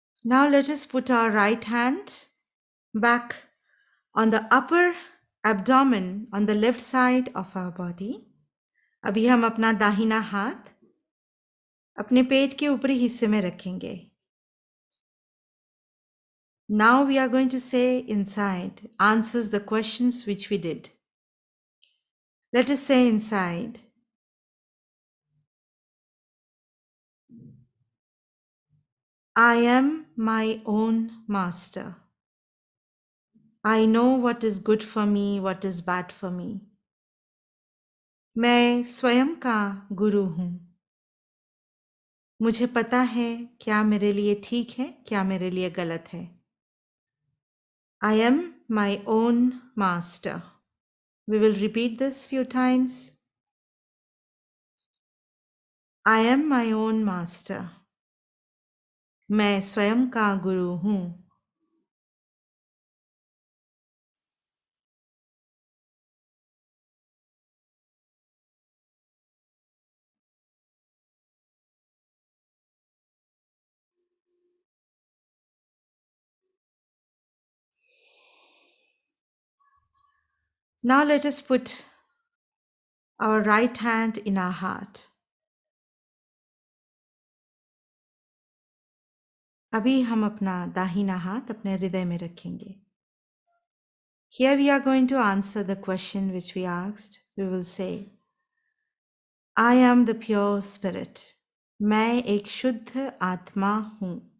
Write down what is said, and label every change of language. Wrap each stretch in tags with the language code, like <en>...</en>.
<en>Now let us put our right hand back on the upper abdomen on the left side of our body.</en> <hi>अभी हम अपना दाहिना हाथ अपने पेट के ऊपरी हिस्से में रखेंगे.</hi> <en>Now we are going to say inside answers the questions which we did. Let us say inside, I am my own master. I know what is good for me, what is bad for me.</en> <hi>मैं स्वयं का गुरु हूँ. मुझे पता है क्या मेरे लिए ठीक है, क्या मेरे लिए गलत है.</hi> <en>I am my own master. We will repeat this few times. I am my own master.</en> <hi>मैं स्वयं का गुरु हूँ.</hi> <en>Now let us put our right hand in our heart.</en> <hi>अभी हम अपना दाहिना हाथ अपने हृदय में रखेंगे.</hi> <en>Here we are going to answer the question which we asked. We will say, I am the pure spirit.</en> <hi>मैं एक शुद्ध आत्मा हूँ.</hi>